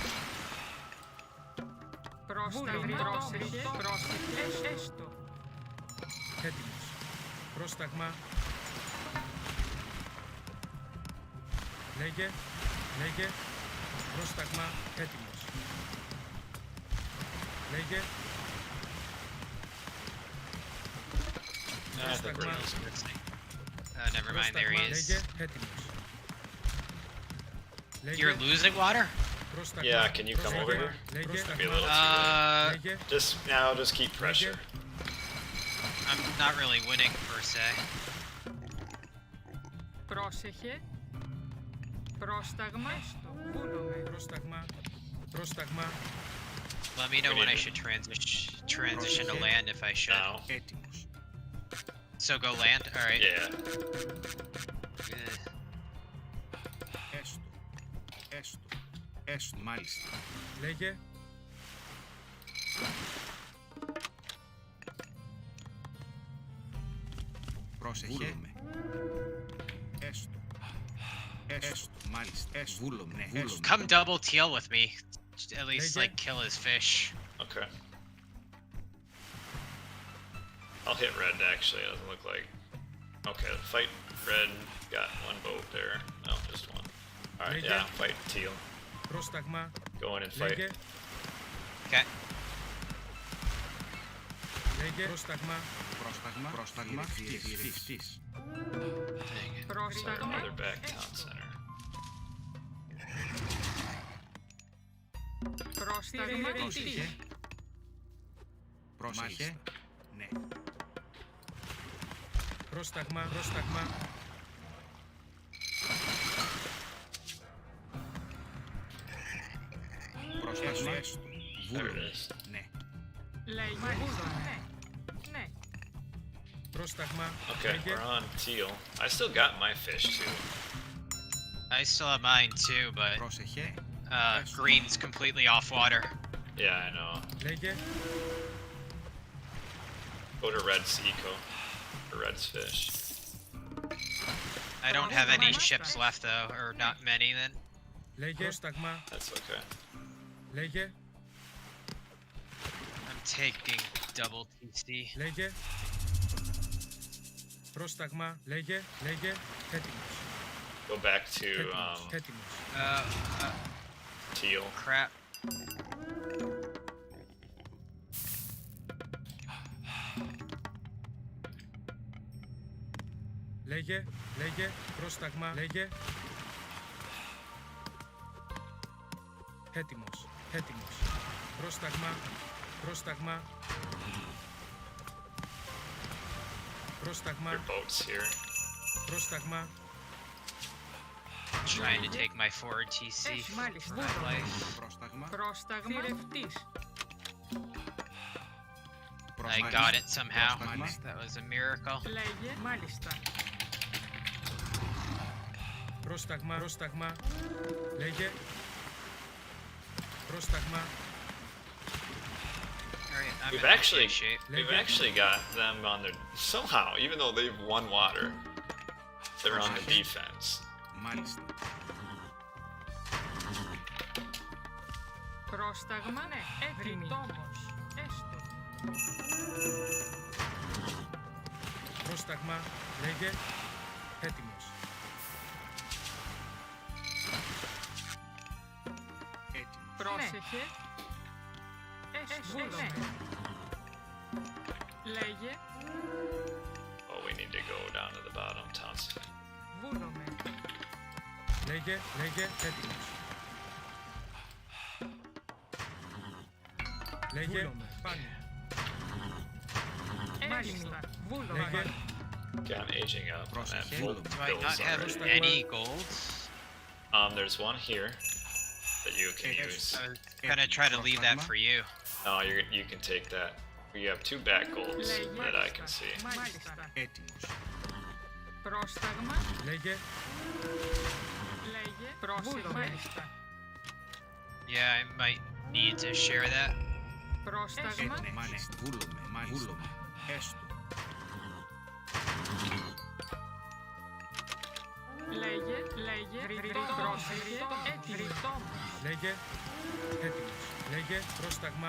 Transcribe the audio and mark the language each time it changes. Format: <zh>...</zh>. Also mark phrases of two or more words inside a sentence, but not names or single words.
<el>Πρόσταγμα. Πρόσεχε. Έστω. Έτοιμος. Πρόσταγμα. Λέγε, πρόσταγμα. Έτοιμος. Λέγε,</el> <en>I think we're Never mind, there he</en> <el>Λέγε,</el> <en>is.</en> <el>έτοιμος.</el> <en>You're losing water?</en> <el>Πρόσταγμα.</el> <en>Yeah, can you come over here?</en> <el>Λέγε,</el> <en>Be a little too</en> <el>λέγε,</el> <en>just keep pressure. I'm not really winning per se.</en> <el>Πρόσεχε. Πρόσταγμα. Έστω. Βούλομαι. πρόσταγμα.</el> <en>Let me know when I should transition to land if I should. Now.</en> <el>Έτοιμος.</el> <en>So go land? Alright. Yeah. Eh.</en> <el>Έστω. Έστω. Έστω. Μάλιστα. Λέγε. Πρόσεχε. Έστω. Έστω. Μάλιστα. Έστω. Βούλομαι. Ναι. Έστω.</el> <en>Come double teal with me. At least,</en> <el>Λέγε.</el> <en>like, kill his fish. Okay. I'll hit red actually, it doesn't look like. Okay, fight red. Got one boat there. No, just one. Alright,</en> <el>Λέγε.</el> <en>yeah, fight teal.</en> <el>Πρόσταγμα.</el> <en>Go in and fight.</en> <el>Λέγε.</el> <en>Okay.</en> <el>Λέγε. Πρόσταγμα. Πρόσταγμα. Πρόσταγμα. Φτύς.</el> <en>Dang it.</en> <el>Πρόσταγμα.</el> <en>Another back town center.</en> <el>Πρόσταγμα. Πρόσεχε. Πρόσεχε. Ναι. Πρόσταγμα. Πρόσταγμα. Πρόσταγμα. Έστω.</el> <en>There it</en> <el>Βούλομαι.</el> <en>is.</en> <el>Ναι. Λέγε. Βούλομαι. Ναι. Πρόσταγμα.</el> <en>Okay,</en> <el>Λέγε.</el> <en>we're on teal. I still got my fish too. I still have mine too, but</en> <el>Πρόσεχε.</el> <en>green's completely off water. Yeah, I know.</en> <el>Λέγε.</el> <en>Go to red's eco. For red's fish. I don't have any ships left though, or not many then.</en> <el>Λέγε. Πρόσταγμα.</el> <en>That's okay.</en> <el>Λέγε.</el> <en>I'm taking double TC.</en> <el>Λέγε. Πρόσταγμα. Λέγε. Λέγε. Έτοιμος.</el> <en>Go back to</en> <el>Έτοιμος.</el> <en>teal. Crap.</en> <el>Λέγε. Λέγε. Πρόσταγμα. Λέγε. Έτοιμος. Έτοιμος. Πρόσταγμα. Πρόσταγμα. Πρόσταγμα.</el> <en>Your boat's here.</en> <el>Πρόσταγμα.</el> <en>Trying to take my forward TC for</en> <el>Μάλιστα.</el> <en>my life.</en> <el>Πρόσταγμα. Πρόσταγμα. Θηρευτής.</el> <en>I got it somehow. That was a miracle.</en> <el>Λέγε. Μάλιστα. Πρόσταγμα. Πρόσταγμα. Λέγε. Πρόσταγμα.</el> <en>Alright, I'm We've in actually, okay shape. we've actually got them on their somehow, even though they've won water, they're on the defense.</en> <el>Μάλιστα. Πρόσταγμα. Ναι. Έτοιμη. Τόμος. Έστω. Πρόσταγμα. Λέγε. Έτοιμος. Έτοιμο. Πρόσεχε. Έστω. Ναι. Λέγε.</el> <en>Oh, we need to go down to the bottom town center.</en> <el>Βούλομαι. Λέγε. Λέγε. Έτοιμος. Λέγε. Πάνω. Μάλιστα. Βούλομαι. Λέγε.</el> <en>Okay, I'm aging up. I'm at</en> <el>Πρόσεχε.</el> <en>full Do I bills not have already. any gold? There's one here that you can use. I was gonna try to leave that for you. Oh, you can take that. You have 2 back golds that I can see.</en> <el>Μάλιστα. Έτοιμος. Πρόσταγμα. Λέγε. Λέγε. Πρόσεχε. Μάλιστα.</el> <en>Yeah, I might need to share that.</en> <el>Πρόσταγμα. Ναι, μάλιστα. Βούλομαι. Μάλιστα. Έστω. Λέγε. Λέγε. Πρόσεχε. Έτοιμη. Τόμος. Λέγε. Έτοιμος. Λέγε. Πρόσταγμα.</el>